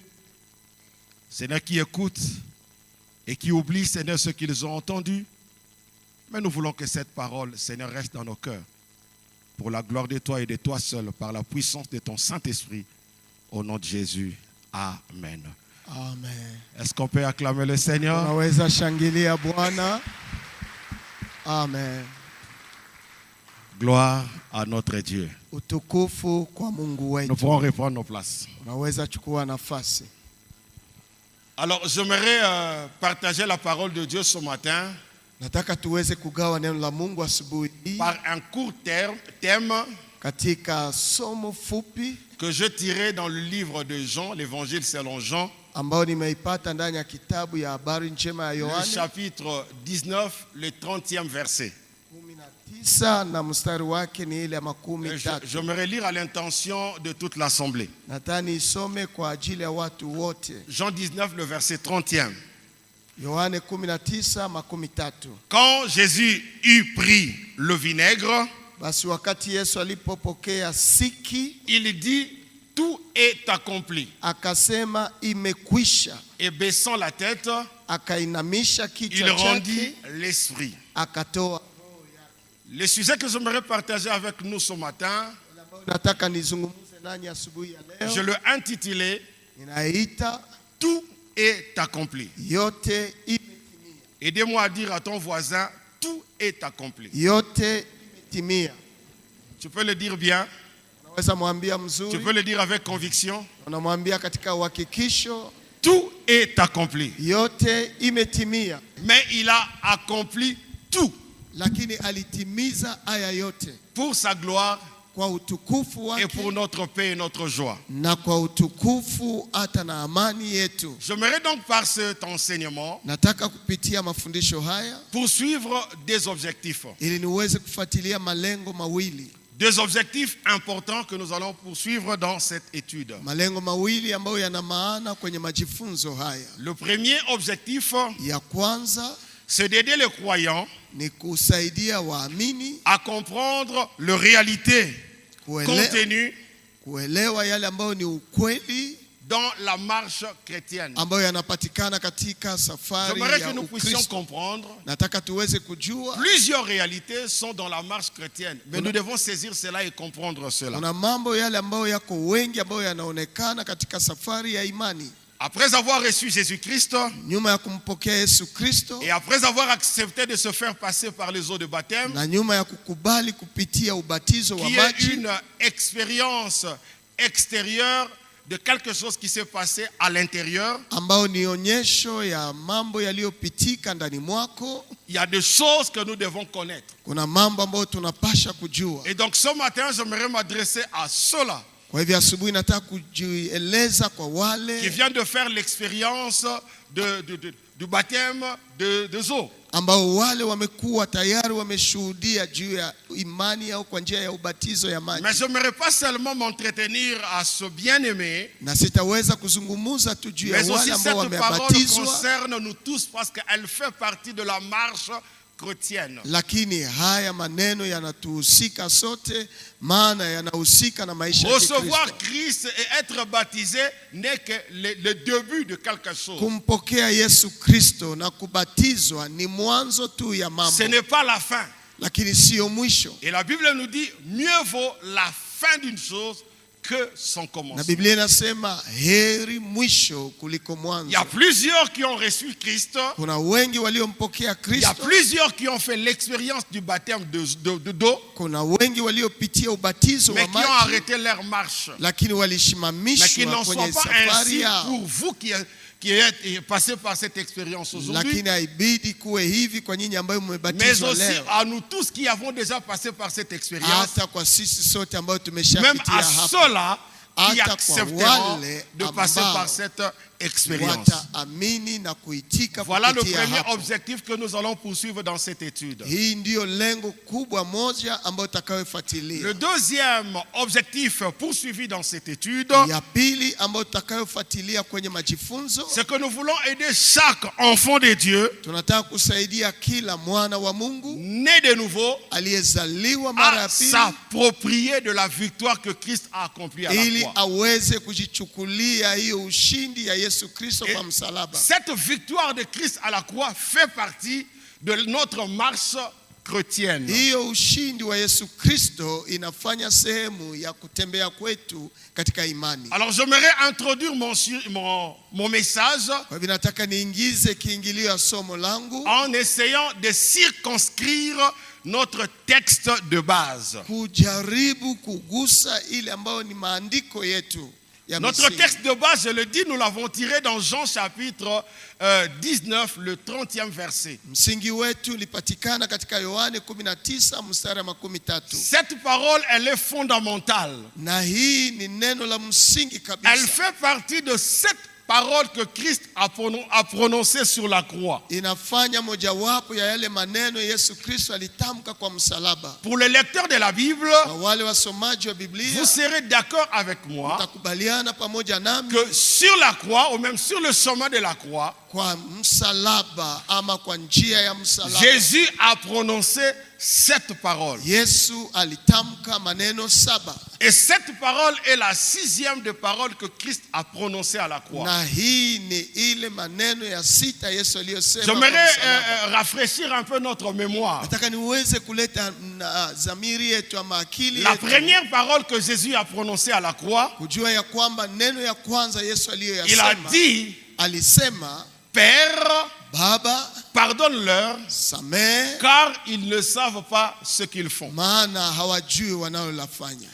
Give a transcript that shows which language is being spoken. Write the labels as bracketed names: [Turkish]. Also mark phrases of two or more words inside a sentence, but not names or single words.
[French] Seigneur, qui écoutent et qui oublient, Seigneur, ce qu'ils ont entendu. Mais nous voulons que cette parole, Seigneur, reste dans nos cœurs. Pour la gloire de toi et de toi seul, par la puissance de ton Saint-Esprit. Au nom de Jésus. Amen. Amen. Est-ce qu'on peut acclamer le Seigneur? [Swahili] Unaweza shangilia Bwana. Amen. [French] Gloire à notre Dieu. [Swahili] Utukufu kwa Mungu wetu. [French] Nous pourrons reprendre nos places. [Swahili] Unaweza chukua nafasi. [French] Alors, j'aimerais partager la parole de Dieu ce matin [Swahili] Nataka tuweze kugawa neno la Mungu asubuhi hii [French] par un court thème [Swahili] katika somo fupi [French] que je tirais dans le livre de Jean, l'évangile selon Jean, [Swahili] ambao nimeipata ndani ya kitabu ya habari njema ya [French] le [Swahili] Yohane [French] chapitre 19, le 30e verset. [Swahili] 19 na mstari wake ni ile ya makumi [French] Je [Swahili] tatu. [French] me relire à l'intention de toute l'assemblée. [Swahili] Nataka isome kwa ajili ya watu wote. [French] Jean 19, le verset 30e. [Swahili] Yohane 19 makumi tatu. [French] Quand Jésus eut pris le vinaigre, [Swahili] Basi wakati Yesu alipopokea siki, [French] il dit, tout est accompli. [Swahili] akasema imekwisha. [French] Et baissant la tête, [Swahili] Akainamisha [French] il [Swahili] kichwa [French] rendit [Swahili] chake, [French] l'esprit. [Swahili] akatoa. [French] Le sujet que j'aimerais partager avec nous ce matin, [Swahili] Nataka nizungumze nanyi asubuhi ya [French] je [Swahili] leo. [French] l'ai intitulé [Swahili] Inaita [French] Tout est accompli. [Swahili] yote imetimia. [French] Aidez-moi à dire à ton voisin, tout est accompli. [Swahili] Yote imetimia. [French] Tu peux le dire bien, [Swahili] Unaweza mwambia [French] tu [Swahili] mzuri, [French] peux le dire avec conviction. [Swahili] unamwambia katika uhakikisho, [French] Tout est accompli. [Swahili] yote imetimia. [French] Mais il a accompli tout [Swahili] Lakini alitimiza haya yote [French] pour sa gloire [Swahili] kwa utukufu [French] et [Swahili] wake [French] pour notre paix et notre joie. [Swahili] na kwa utukufu hata na amani yetu. [French] J'aimerais donc par cet enseignement [Swahili] Nataka kupitia mafundisho haya [French] poursuivre des objectifs. [Swahili] ili niweze kufuatilia malengo mawili. [French] Des objectifs importants que nous allons poursuivre dans cette étude. [Swahili] Malengo mawili ambayo yana maana kwenye majifunzo haya. [French] Le premier objectif, [Swahili] Ya kwanza [French] c'est d'aider les croyants [Swahili] ni kusaidia waamini [French] à comprendre la réalité contenue [Swahili] kuelewa yale ambayo ni ukweli [French] dans la marche chrétienne. [Swahili] ambayo yanapatikana katika safari [French] J'aimerais [Swahili] ya [French] que nous puissions [Swahili] Ukristo. [French] comprendre. [Swahili] Nataka tuweze kujua [French] Plusieurs réalités sont dans la marche chrétienne, mais nous devons saisir cela et comprendre cela. [Swahili] kuna mambo yale ambayo yako wengi ambayo yanaonekana katika safari ya imani. [French] Après avoir reçu Jésus-Christ [Swahili] Nyuma ya kumpokea Yesu Kristo [French] et après avoir accepté de se faire passer par les eaux de baptême, [Swahili] na nyuma ya kukubali kupitia ubatizo wa [French] qui est [Swahili] maji [French] une expérience extérieure de quelque chose qui s'est passé à l'intérieur, [Swahili] ambao ni onyesho ya mambo yaliyopitika ndani mwako. [French] il y a des choses que nous devons connaître. [Swahili] Kuna mambo ambayo tunapasha kujua. [French] Et donc ce matin, j'aimerais m'adresser à ceux-là [Swahili] Kwa hivyo asubuhi nataka kujieleza kwa [French] qui [Swahili] wale [French] viennent de faire l'expérience du baptême des eaux. [Swahili] ambao wale wamekuwa tayari wameshuhudia juu ya imani au kwa njia ya ubatizo ya maji. [French] Mais je n'aimerais pas seulement m'entretenir à ce bien-aimé, [Swahili] Na sitaweza kuzungumza tu juu ya [French] mais aussi [Swahili] wale ambao [French] cette parole [Swahili] wamebatizwa, [French] concerne nous tous parce qu'elle fait partie de la marche chrétienne. [Swahili] lakini haya maneno yanatuhusika sote, maana yanahusika na maisha ya [French] Recevoir [Swahili] Kristo. [French] Christ et être baptisé n'est que le début de quelque chose. [Swahili] Kumpokea Yesu Kristo na kubatizwa ni mwanzo tu ya mambo, [French] Ce n'est pas la fin. [Swahili] lakini sio mwisho. [French] Et la Bible nous dit, mieux vaut la fin d'une chose que son [Swahili] Na [French] commencement. [Swahili] Biblia inasema heri mwisho kuliko [French] Il y [Swahili] mwanzo. [French] a plusieurs qui ont reçu Christ. [Swahili] Kuna wengi waliompokea [French] Il y a [Swahili] Kristo. [French] plusieurs qui ont fait l'expérience du baptême d'eau, [Swahili] Kuna wengi waliopitia ubatizo [French] mais [Swahili] wa [French] qui ont [Swahili] maji, [French] arrêté leur marche. [Swahili] lakini [French] Mais qui [Swahili] walisimamishwa [French] n'en sont [Swahili] kwenye [French] pas [Swahili] safari [French] ainsi [Swahili] yao. [French] pour vous qui êtes passé par cette expérience aujourd'hui, [Swahili] Lakini haibidi kuwe hivi kwa nyinyi ambayo [French] mais [Swahili] mmebatizwa [French] aussi [Swahili] leo, [French] à nous tous qui avons déjà passé par cette expérience, [Swahili] hata kwa sisi sote ambao [French] même [Swahili] tumeshapitia [French] à [Swahili] hapa, [French] ceux-là qui [Swahili] hata kwa [French] accepteront [Swahili] wale [French] de passer [Swahili] ambao [French] par cette expérience. [Swahili] wataamini na kuitika [French] Voilà le [Swahili] kupitia [French] premier [Swahili] hapo. [French] objectif que nous allons poursuivre dans cette étude. [Swahili] Hii ndiyo lengo kubwa moja ambayo tutakayofuatilia. [French] Le deuxième objectif poursuivi dans cette étude, [Swahili] Ya pili ambayo tutakayofuatilia kwenye majifunzo, [French] c'est que nous voulons aider chaque enfant de Dieu [Swahili] tunataka kusaidia kila mwana wa Mungu [French] né de nouveau [Swahili] aliyezaliwa mara [French] à [Swahili] ya pili [French] s'approprier de la victoire que Christ a accomplie à la [Swahili] ili [French] croix. [Swahili] aweze kujichukulia hiyo ushindi ya Yesu Kristo [French] Et [Swahili] kwa msalaba. [French] cette victoire de Christ à la croix fait partie de notre marche chrétienne. [Swahili] Hiyo ushindi wa Yesu Kristo inafanya sehemu ya kutembea kwetu katika imani. [French] Alors j'aimerais introduire mon message [Swahili] Kwa hivyo nataka niingize kiingilio ya somo langu [French] en essayant de circonscrire notre texte de base. [Swahili] kujaribu kugusa ile ambayo ni maandiko yetu ya [French] Notre [Swahili] msingi. [French] texte de base, je le dis, nous l'avons tiré dans Jean chapitre 19, le 30e verset. [Swahili] Msingi wetu ulipatikana katika Yohane 19 mstari wa 13. [French] Cette parole, elle est fondamentale. [Swahili] Na hii ni neno la msingi [French] Elle [Swahili] kabisa. [French] fait partie de cette parole que Christ a prononcée sur la croix. [Swahili] Inafanya mojawapo ya yale maneno Yesu Kristo alitamka kwa msalaba. [French] Pour les lecteurs de la Bible, [Swahili] Kwa wale wasomaji wa Biblia, [French] vous serez d'accord avec moi [Swahili] mtakubaliana pamoja nami [French] que sur la croix, ou même sur le chemin de la croix, [Swahili] kwa msalaba ama kwa njia ya msalaba, [French] Jésus a prononcé cette parole. [Swahili] Yesu alitamka maneno 7. [French] Et cette parole est la 6e des paroles que Christ a prononcées à la croix. [Swahili] Na hii ni ile maneno ya 6 Yesu aliyosema kwa [French] J'aimerais [Swahili] msalaba. [French] rafraîchir un peu notre mémoire. [Swahili] Nataka niweze kuleta dhamiri yetu ama akili [French] La [Swahili] yetu [French] première parole que Jésus a prononcée à la croix, [Swahili] kujua ya kwamba neno ya kwanza Yesu [French] il a [Swahili] aliyoyasema, [French] dit, [Swahili] alisema, [French] Père, [Swahili] Baba, [French] pardonne-leur, [Swahili] samehe [French] car ils ne savent pas ce qu'ils font. [Swahili] maana hawajui wanalolafanya.